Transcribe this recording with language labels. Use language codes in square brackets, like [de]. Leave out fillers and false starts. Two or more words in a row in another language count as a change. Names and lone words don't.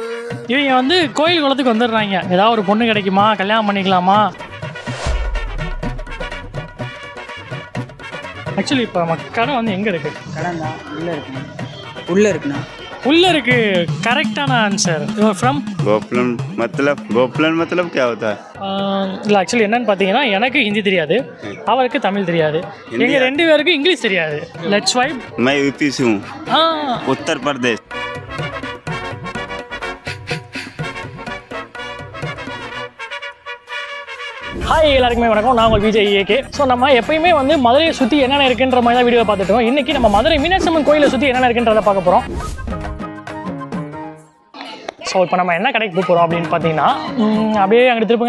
[ta] இவங்க வந்து கோயில் குளத்துக்கு வந்துடுறாங்க. ஏதாவது ஒரு பொண்ணு கிடைக்குமா, கல்யாணம் பண்ணிக்கலாமா? ஆக்சுவலி இப்போ நம்ம கடை வந்து எங்கே இருக்குது? கடை தான் உள்ளே இருக்குண்ணா. உள்ளே இருக்குண்ணா. உள்ளே இருக்குது. கரெக்டான [en] answer. from [hi] गोपलन मतलब क्या होता है? [ta] இல்லை ஆக்சுவலி என்னன்னு பார்த்தீங்கன்னா எனக்கு ஹிந்தி தெரியாது, அவருக்கு தமிழ் தெரியாது, எங்கள் 2 பேருக்கும் இங்கிலீஷ் தெரியாது. [en] Let's vibe. [hi] मैं यूपी से हूँ, उत्तर प्रदेश. [ta] ஹாய் எல்லாருக்குமே வணக்கம், நான் உங்கள் விஜய் ஏகே. ஸோ நம்ம எப்பயுமே வந்து மதுரையை சுற்றி என்னென்ன இருக்குன்ற மாதிரி தான் வீடியோ பார்த்துட்டோம். இன்றைக்கி நம்ம மதுரை மீனாட்சி அம்மன் கோயிலை சுற்றி என்னென்ன இருக்குன்றதை பார்க்க போகிறோம். ஸோ இப்போ நம்ம என்ன கடைக்கு போகிறோம் அப்படின்னு பார்த்தீங்கன்னா, அப்படியே அங்கே திருப்புங்க.